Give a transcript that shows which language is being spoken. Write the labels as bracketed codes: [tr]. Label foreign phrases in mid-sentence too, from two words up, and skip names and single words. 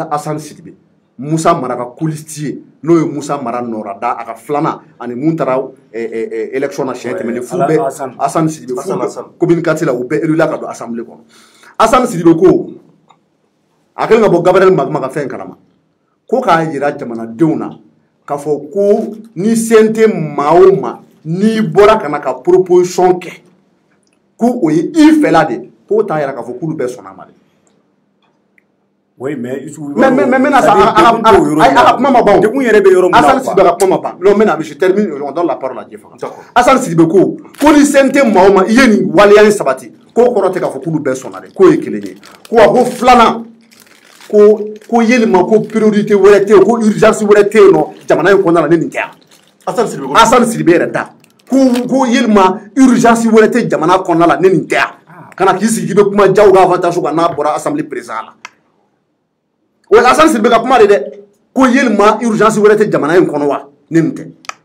[bm] taa Asani Sidibe Musa Mara ka kulisti ye n'o ye Musa Mara nɔra da a ka filanan ani mun taara élection na siɲɛ tɛmɛnen f'u bɛɛ Asani Sidibe commune 4 la u bɛɛ élula ka don assemblée kɔnɔ Asani Sidibe ko a kɛlen ka bɔ Gabriel Magma ka fɛn kalama ko k'a jira jamanadenw na k'a fɔ ko ni CNT maa o maa n'i bɔra ka na ka proposition kɛ ko o ye i fɛla de k'o t'a yira k'a fɔ k'olu bɛɛ sɔnna ma de. [fr] Oui, mais maintenant ça [bm] a kuma ma ban. Dekun yɛrɛ bɛ yɔrɔ min na Assane Sidibe ka kuma ma ban. [fr] Non maintenant je termine on donne la parole à Jefa. [bm] Assane Sidibe ko ni CNT maa o maa i ye nin waleya in sabati k'o kɔrɔ tɛ k'a fɔ k'olu bɛɛ sɔnna de k'o ye kelen ye ko a ko filanan ko yelima ko priorité wɛrɛ tɛ yen ko urgence wɛrɛ tɛ yen nɔ jamana in kɔnɔna la ne nin tɛ yan Assane Sidibe yɛrɛ ta ko yelima urgence wɛrɛ tɛ jamana kɔnɔna la ne nin tɛ yan kana k'i sigi k'i bɛ kuma jaw ka avantage kan n'a bɔra [fr] assemblée président [bm] la o ye Assane Sidibe ka kuma de dɛ ko yelima urgence wɛrɛ tɛ jamana in kɔnɔ wa ne nin tɛ